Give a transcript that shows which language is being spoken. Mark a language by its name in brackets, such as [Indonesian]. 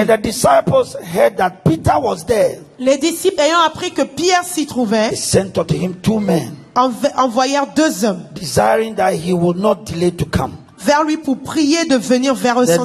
[English] and the disciples heard that Peter was there, [French] Les disciples ayant appris que Pierre s'y trouvait, [English] they sent unto him 2 men, [French] envoyèrent 2 hommes [English] desiring that he would not delay to come. [French] vers lui pour prier de venir vers eux sans